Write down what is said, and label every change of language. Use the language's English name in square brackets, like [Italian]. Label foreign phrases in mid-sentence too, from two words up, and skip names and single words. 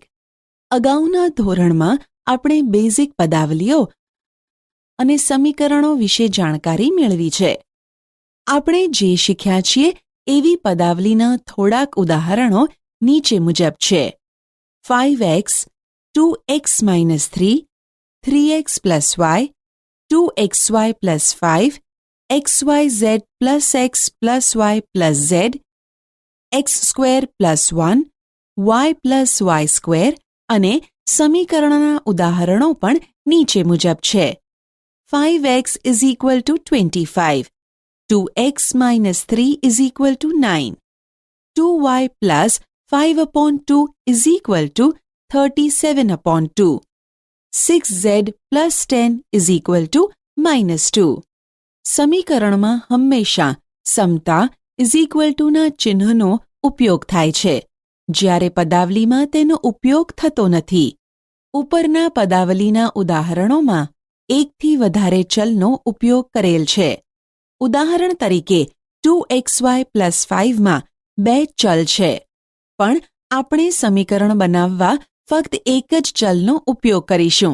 [Gujarati] અગાઉના ધોરણમાં આપણે બેઝિક પદાવલીઓ અને સમીકરણો વિશે જાણકારી મેળવી છે. આપણે જે શીખ્યા છીએ એવી પદાવલીના થોડાક ઉદાહરણો નીચે મુજબ છે. [English] 5x 2x minus 3, 3x plus y, 2xy plus 5, xyz plus x plus y plus z, x square plus 1, y plus y square [Gujarati] અને સમીકરણના ઉદાહરણો પણ નીચે મુજબ છે. [English] 5x is equal to 25, 2x minus 3 is equal to 9, 2y plus 5 upon 2 is equal to 37 upon 2. 6z plus 10 is equal to minus 2. [Gujarati] સમીકરણમાં હંમેશા સમતા [English] is equal to [Gujarati] ના ચિહ્નનો ઉપયોગ થાય છે, જ્યારે પદાવલીમાં તેનો ઉપયોગ થતો નથી. ઉપરના પદાવલીના ઉદાહરણોમાં એકથી વધારે ચલનો ઉપયોગ કરેલ છે. ઉદાહરણ તરીકે [English] 2xy plus [Gujarati] 5માં બે ચલ છે, પણ આપણે સમીકરણ બનાવવા ફક્ત એક જ ચલનો ઉપયોગ કરીશું.